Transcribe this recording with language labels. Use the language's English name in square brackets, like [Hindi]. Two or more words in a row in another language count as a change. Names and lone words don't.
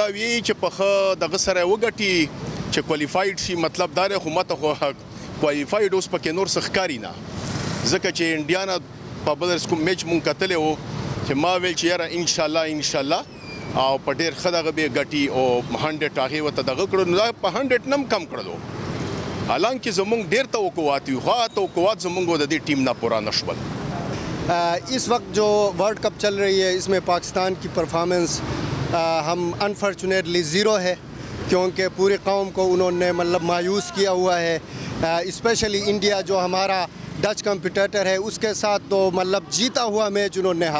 [Pashto] ویي چې په ښه دغه سره یې وګټي چې کوالیفاید شي مطلب دا دی خو ماته خو کوالیفاید اوس پکې نور څه ښکاري نه ځکه چې انډیا نه په بل کوم میچ مونږ کتلی وو چې ما ویل چې یاره انشاءالله او په ډېر ښه دغه به ګټي او 100 هغې ورته دغه کړو نو دا په 100 نه هم کم کړلو حالانکہ زمونږ ډېر توقعات وي خو توقعات زمونږ د دې ټیم نه پورا نه شول [Urdu] اس وقت جو ورلڈ کپ چل رہی ہے اس میں پاکستان کی پرفارمنس ہم انفارچونیٹلی زیرو ہے کیونکہ پوری قوم کو انہوں نے مطلب مایوس کیا ہوا ہے اسپیشلی انڈیا جو ہمارا ڈچ کمپٹیٹر ہے اس کے ساتھ تو مطلب جیتا ہوا میچ انہوں نے